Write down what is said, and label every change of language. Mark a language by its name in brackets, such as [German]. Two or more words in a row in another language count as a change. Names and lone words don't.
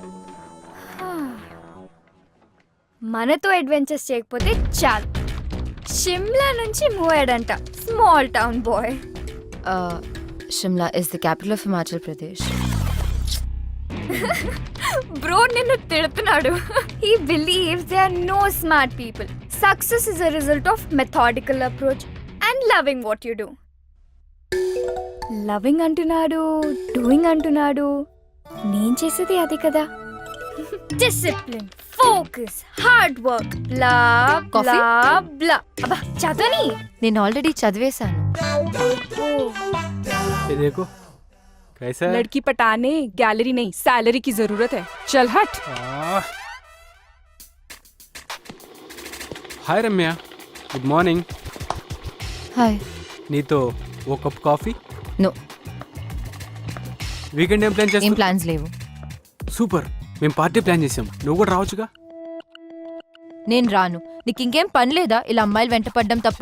[Telugu] మనతో అడ్వెంచర్స్ చేయకపోతే చాలు. షిమ్లా నుంచి మూవ్ అయ్యాడంట. [English] small town boy. Shimla is the capital of Himachal Pradesh. [Telugu] బ్రో నిన్ను తిడుతున్నాడు. [English] He believes there are no smart people. Success is a result of methodical approach and loving what you do. [Telugu] లవింగ్ అంటున్నాడు, డూయింగ్ అంటున్నాడు. నేను చేసేది అది కదా. [English] discipline, focus, hard work, blah Coffee? blah blah. [Telugu] అబ్బా చదవని. నేను ఆల్రెడీ చదివేశాను. [Hindi] ये देखो कैसा है? लड़की पटाने गैलरी नहीं सैलरी की जरूरत है. चल हट. हाय रम्या, [English] good morning. [Telugu] హాయ్. నీతో ఓ [English] cup coffee. [Telugu] నో, వీకెండ్ ఏం ప్లాన్ ఏం చేస్తావు? ప్లాన్స్ లేవు. సూపర్, మేము [English] party plan [Telugu] చేసాం, నువ్వు కూడా రావచ్చుగా. నేను రాను. నీకు ఇంకేం పని లేదా ఇలా అమ్మాయిలు వెంట పడ్డం తప్ప?